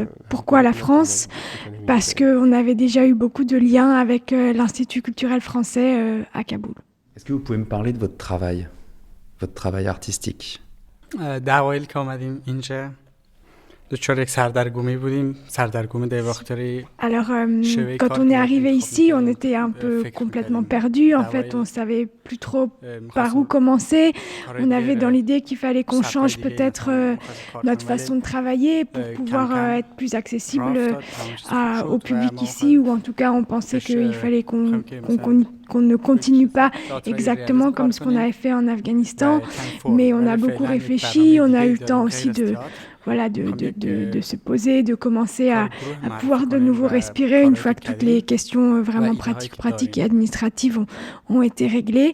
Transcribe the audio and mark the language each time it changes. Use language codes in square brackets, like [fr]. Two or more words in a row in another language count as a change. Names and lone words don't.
[fr] Pourquoi la France ? Parce qu'on avait déjà eu beaucoup de liens avec l'Institut culturel français à Kaboul. Est-ce que vous pouvez me parler de votre travail artistique ? [fa] در اوایل که آمدیم اینجا [fr] Alors, quand on est arrivé ici, on était un peu complètement perdu. En fait, on savait plus trop par où commencer. On avait dans l'idée qu'il fallait qu'on change peut-être notre façon de travailler pour pouvoir être plus accessible au public ici, ou en tout cas, on pensait qu'il fallait qu'on ne continue pas exactement comme ce qu'on avait fait en Afghanistan, mais on a beaucoup réfléchi, on a eu le temps aussi de se poser, de commencer à pouvoir de nouveau respirer une fois que toutes les questions vraiment pratiques et administratives ont été réglées.